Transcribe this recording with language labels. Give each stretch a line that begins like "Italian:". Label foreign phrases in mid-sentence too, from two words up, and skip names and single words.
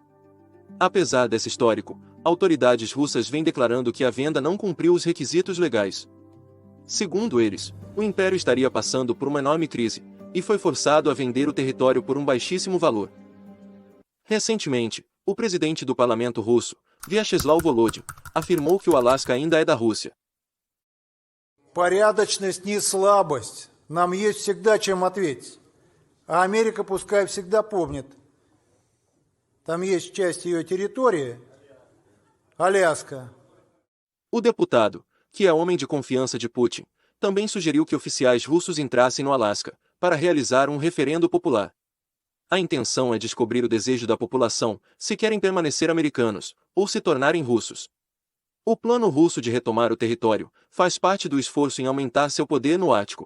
Portuguese: Apesar desse histórico, autoridades russas vêm declarando que a venda não cumpriu os requisitos legais. Segundo eles, o Império estaria passando por uma enorme crise, e foi forçado a vender o território por um baixíssimo valor. Recentemente, o presidente do parlamento russo, Vyacheslav Volodin, afirmou que o Alasca ainda é da Rússia.
Russian: Порядочность не слабость. Нам есть всегда чем ответить. А Америка пускай всегда помнит. Там есть часть ее территории, Аляска.
Portuguese: O deputado, que é homem de confiança de Putin, também sugeriu que oficiais russos entrassem no Alasca, para realizar um referendo popular. A intenção é descobrir o desejo da população, se querem permanecer americanos, ou se tornarem russos. O plano russo de retomar o território faz parte do esforço em aumentar seu poder no Ártico.